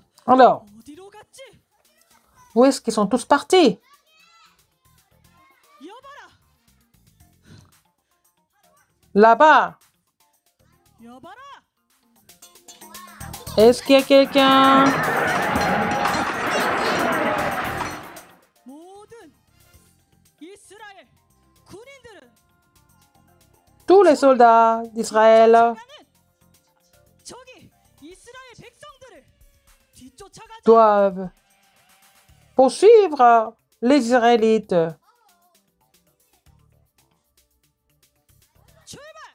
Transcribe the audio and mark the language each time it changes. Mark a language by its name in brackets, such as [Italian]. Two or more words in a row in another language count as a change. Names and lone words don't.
[French] Alors, [Korean] 어디로 갔지? [French] où est-ce qu'ils sont tous partis? [Korean] 여봐라. [French] Là-bas. [Korean] 여봐라. [French] Est-ce qu'il y a quelqu'un? [Korean] 모든 이스라엘 군인들은 [French] Tous les soldats d'Israël [Korean] 나는 저기 이스라엘 백성들을 뒤쫓아가자. [French] doivent poursuivre les Israélites. [Korean] 출발.